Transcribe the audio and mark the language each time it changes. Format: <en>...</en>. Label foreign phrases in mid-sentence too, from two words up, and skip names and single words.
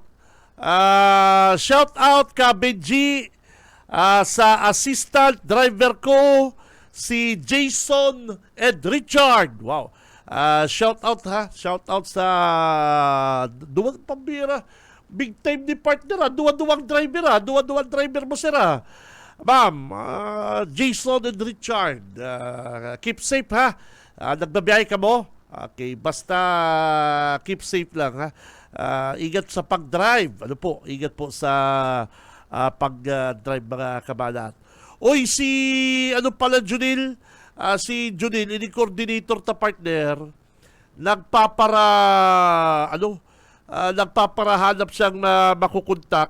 <tl>Shoutout ka, Benji, sa</tl> <en>assistant driver</en> <tl>ko, si Jason and Richard. Wow.</tl> <bik>Shoutout Shoutout sa duwang pambira.</bik> <en>Big time</en> <bik>ni partner duwang driver duwang driver mo sir Ma'am, Jason and Richard,</bik> <en>keep safe</en> <bik>nagbabiyahe ka mo.</bik> <tl>Okay, basta</tl> <en>keep safe</en> <tl>lang ingat sa pag-drive. Ingat po sa pag-drive mga kabalat.</tl> <bik>Si Junil, si Junil, ini coordinator ta partner, nagpaparahanap siyang makukontak.</bik>